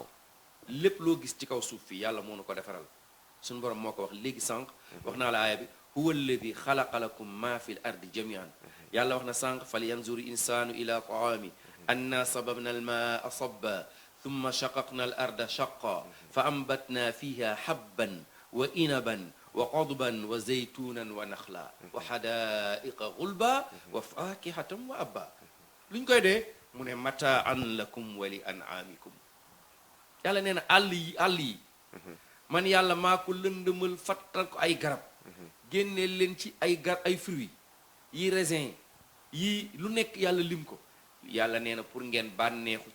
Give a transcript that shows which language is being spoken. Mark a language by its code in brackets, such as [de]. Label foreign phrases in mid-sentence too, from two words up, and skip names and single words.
[wo] lépp loo gis ci kaw suuf fii yàlla moo nu ko defaral suñu borom moo ko wax léegi sànq wax naa la aaya bi [ar] هو الذي خلق لكم ما في الأرض جميعا [wo] yàlla wax na sànq [ar] فلينظر الإنسان إلى طعامه أنا صببنا الماء صبا ثم شققنا الأرض شقا فأنبتنا فيها حبا وعنبا وقضبا وزيتونا ونخلا وحدائق غلبا وفاكهة وأبا [wo] lu ñu koy dee mu ne [ar] متاعا لكم ولأنعامكم [wo] yàlla nee na àll yi man yàlla maa ko lëndëmal fattal ko ay garab génnee leen ci ay fruits yi raisin yi lu nekk yàlla lim ko yàlla nee na pour ngeen bànneexu